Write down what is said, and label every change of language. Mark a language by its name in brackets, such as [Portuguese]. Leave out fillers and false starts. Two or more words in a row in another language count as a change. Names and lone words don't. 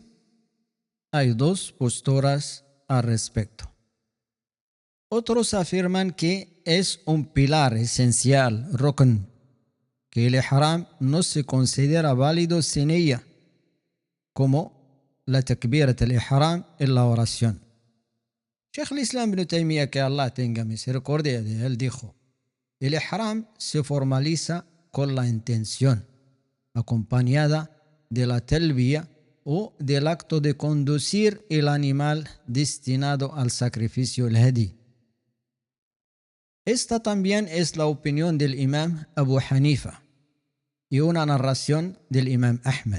[Spanish] Hay dos posturas al respecto. Otros afirman que es un pilar esencial, rukn, que el ihram no se considera válido sin ella, como la [Arabic] تكبيرة الإحرام [Spanish] en la oración. Sheikh al-Islam Ibn Taymiyyah, que Allah tenga misericordia de él, dijo, el ihram se formaliza con la intención, acompañada de la talbiya o del acto de conducir el animal destinado al sacrificio, el hadi. Esta también es la opinión del imam Abu Hanifa y una narración del imam Ahmed.